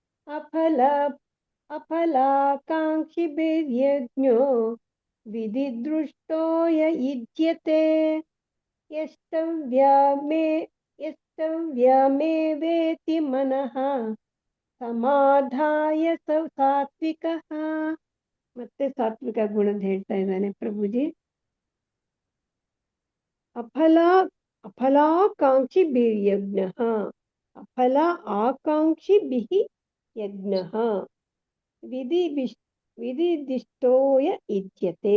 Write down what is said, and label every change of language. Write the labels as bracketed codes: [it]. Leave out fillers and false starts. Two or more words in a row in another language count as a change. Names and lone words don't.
[sa] अफल अफलाकाङ्क्षिभिर्यज्ञो विधिदृष्टो य युज्यते यष्टव्यमेवेति मनः समाधाय ಸಾತ್ವಿಕಃ. [kn] ಮತ್ತೆ ಸಾತ್ವಿಕ ಗುಣದ ಹೇಳ್ತಾ ಇದ್ದಾನೆ ಪ್ರಭುಜಿ. [sa] ಅಫಲಾಕಾಂಕ್ಷಿಭಿರ್ ಯಜ್ಞಃ, ಅಫಲ ಆಕಾಂಕ್ಷಿಭಿಃ ಯಜ್ಞಃ ವಿಧಿದಿಷ್ಟೋ ಯ ಯುಜ್ಯತೆ.